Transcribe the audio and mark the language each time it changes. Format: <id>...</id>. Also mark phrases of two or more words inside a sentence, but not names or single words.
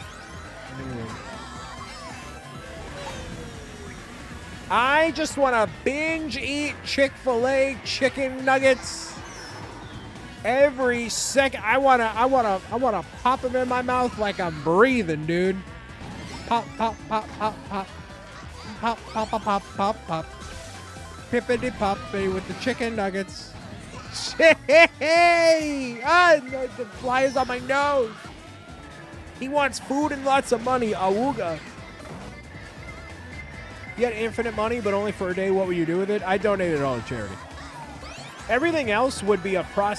<en>I just want to binge eat Chick-fil-A chicken nuggets every second. I wanna pop them in my mouth like I'm breathing, dude. Pop, pop, pop, pop, pop, pop, pop, pop, pop, pop, pop. Pippity poppity with the chicken nuggets. Hey! The fly is on my nose. He wants food and lots of money. Awooga. You had infinite money, but only for a day. What would you do with it? I donate it all to charity. Everything else would be a process.</en>